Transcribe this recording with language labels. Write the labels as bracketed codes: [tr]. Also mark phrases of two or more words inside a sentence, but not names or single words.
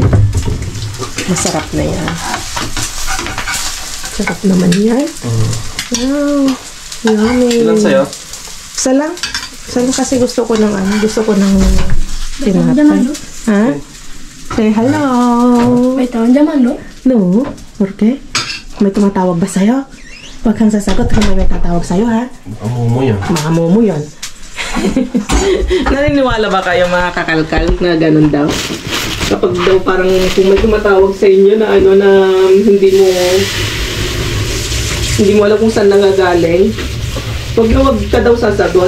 [tl] Masarap na yan. Sarap naman yan. [en] Wow, yummy. [tl] Ilan sa'yo? Isa lang kasi gusto ko ng tinapay. [en] Ha? Say hello. [tl] May tawag naman, no? [es] No? Porque? [tl] May tumatawag ba sa'yo? Huwag kang sasagot kung may tatawag sa'yo, ha? Amomo yan. Mga momo yun. Naniniwala ba kayo mga kakalkal na ganun daw? Kapag daw parang kung may tumatawag sa inyo na ano na hindi mo alam kung saan nangagaling, huwag ka daw sasagot.